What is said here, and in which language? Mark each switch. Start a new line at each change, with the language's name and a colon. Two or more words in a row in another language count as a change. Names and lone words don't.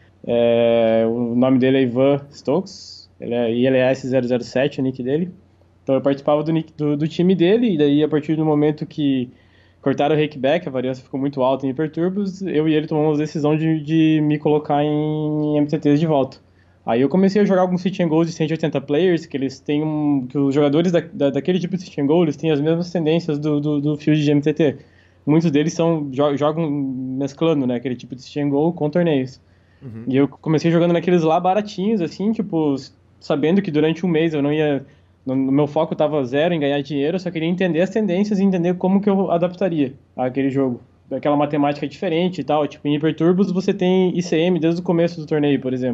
Portuguese: O nome dele é Ivan Stokes, ele é ILS007, o nick dele. Então eu participava do time dele, e daí a partir do momento que cortaram o rakeback, a variância ficou muito alta em hiperturbos, eu e ele tomamos a decisão de me colocar em MTTs de volta. Aí eu comecei a jogar alguns
English: sit and goals
Portuguese: de 180 players, que eles têm que os jogadores daquele tipo de
English: sit and goal,
Portuguese: eles têm as mesmas tendências do field de MTT. Muitos deles jogam mesclando, né, aquele tipo de
English: sit and goal
Portuguese: com torneios. Uhum. E eu comecei jogando naqueles lá baratinhos, assim, tipo, sabendo que durante um mês eu não ia... No meu foco estava zero em ganhar dinheiro, eu só queria entender as tendências e entender como que eu adaptaria àquele jogo. Aquela matemática diferente e tal, tipo, em Hyperturbos você tem ICM desde o começo do torneio, por exemplo.